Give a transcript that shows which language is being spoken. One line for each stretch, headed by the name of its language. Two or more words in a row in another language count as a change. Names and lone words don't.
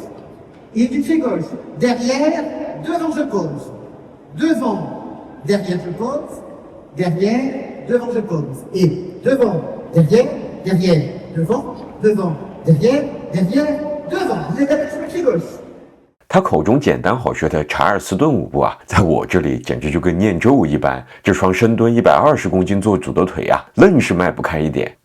French: Et du pied gauche, derrière, devant je pose. Devant, derrière je pose. Derrière, devant je pose. Et devant, derrière, derrière, devant, devant, derrière, derrière, devant. Vous êtes avec le pied gauche.
Chinese: 他口中簡單好學的查爾斯頓舞步啊，在我這裡簡直就跟念咒一般。這雙深蹲120公斤做主的腿啊，愣是邁不開一點。